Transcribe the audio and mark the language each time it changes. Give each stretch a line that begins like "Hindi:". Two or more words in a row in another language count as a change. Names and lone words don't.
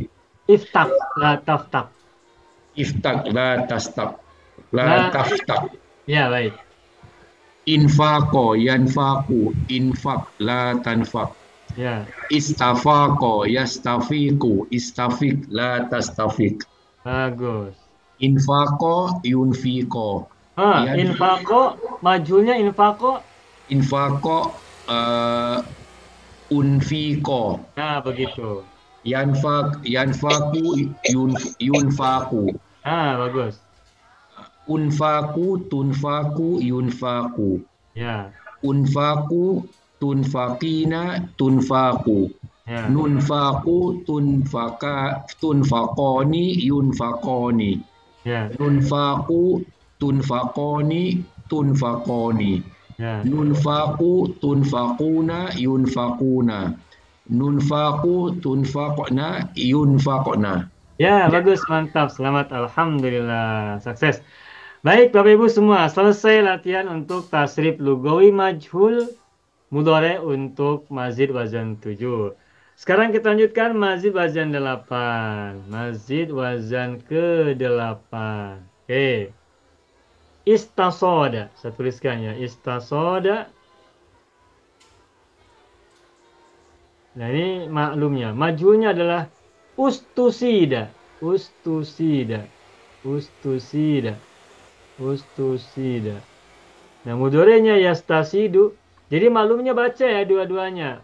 Arabic: Iftak, la taftak. Iftak, la tastak, la taftak.
Indonesian: Ya, baik.
Arabic: Infaqo, yanfaku, infak, la tanfak.
Indonesian: Ya.
Arabic: Istafaqo, yastafiku, istafik, la tastafik.
Indonesian: Bagus.
Arabic: Infaqo, yunfiqo. Infaqo, majulnya infaqo. Infaqo, unfiqo.
Indonesian: Nah, begitu.
Arabic: Yanfaku, yunfaku.
Indonesian: Bagus.
Arabic: Unfaku, tunfaku, yunfaku.
Indonesian: Ya.
Arabic: Unfaku, tunfakina, tunfaku.
Indonesian: Ya.
Arabic: Nunfaku, tunfakoni, yunfakoni.
Indonesian: Ya.
Arabic: Nunfaku, tunfakoni, tunfakoni.
Indonesian: Ya.
Arabic: Nunfaku, tunfakuna, yunfakuna. Nunfaku, tunfakna, yunfakna.
Indonesian: Ya, bagus, mantap. Selamat, alhamdulillah. Sukses. Baik, Bapak Ibu semua, selesai latihan untuk
Arabic: tasrif lugawi majhul mudhari
Indonesian: untuk
Arabic: mazid wazan 7.
Indonesian: Sekarang kita lanjutkan
Arabic: mazid wazan 8. Mazid wazan ke-8.
Indonesian: Oke. Istasoda. Saya tuliskan ya. Istasoda. Nah, ini maklumnya. Majhulnya adalah ustusida.
Arabic: Ustusida. Ustusida. Ustusida.
Indonesian: Nah, mudhari'nya yastasidu. Jadi maklumnya baca ya dua-duanya.